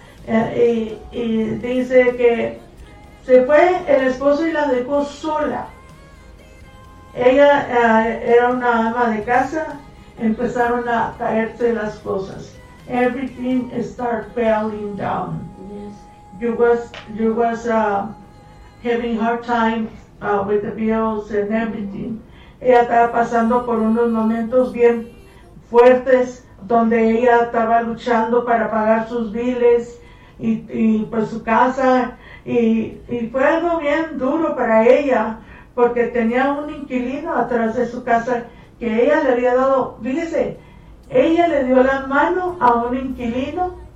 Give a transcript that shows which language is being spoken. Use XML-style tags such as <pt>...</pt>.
<es>Y dice que se fue el esposo y la dejó sola. Ella era una ama de casa, empezaron a caerse las cosas.</es> <en>Everything started falling down. Yes. You was having hard time with the bills and everything.</en> <es>Ella estaba pasando por unos momentos bien fuertes donde ella estaba luchando para pagar sus biles. Y pues su casa, y fue algo bien duro para ella, porque tenía un inquilino atrás de su casa que ella le había dado, fíjese, ella le dio la mano a un inquilino</es>